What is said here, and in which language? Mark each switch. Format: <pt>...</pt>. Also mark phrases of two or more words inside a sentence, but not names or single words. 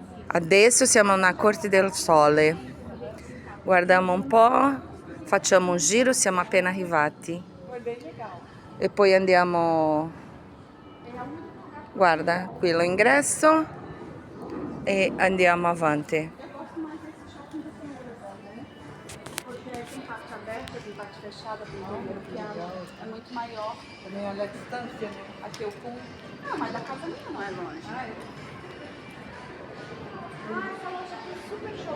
<it>Adesso siamo na Corte del Sole. Guardiamo un po', facciamo un giro, siamo appena arrivati. E poi andiamo... Guarda, qui l'ingresso e andiamo avanti.</it> <pt>Aberta, tem parte fechada, tem primeiro piano, é muito maior. Também olha a distância, né? Aqui eu com. Não, mas da casa minha não é longe. Essa loja aqui é super show.</pt>